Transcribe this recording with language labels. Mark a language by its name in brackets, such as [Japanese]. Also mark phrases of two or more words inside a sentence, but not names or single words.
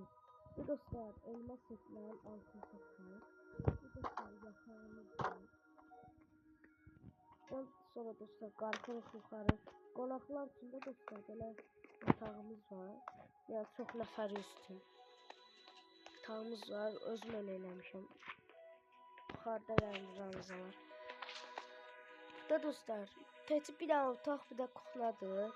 [Azerbaijani] Bu dostlar elmas setlərin altın setlər. Bu dostlar yatağımız var. Sonra dostlar qalxırıq yuxarı. Qonaqlar üçün də dostlar belə yatağımız var. Yəni çox nəfər üstün. Yatağımız var. Özüm elə eləmişəm. Yuxarıda yəni ranzalar. Burada dostlar təcib bir dənə otaq, bir də kuxnadır.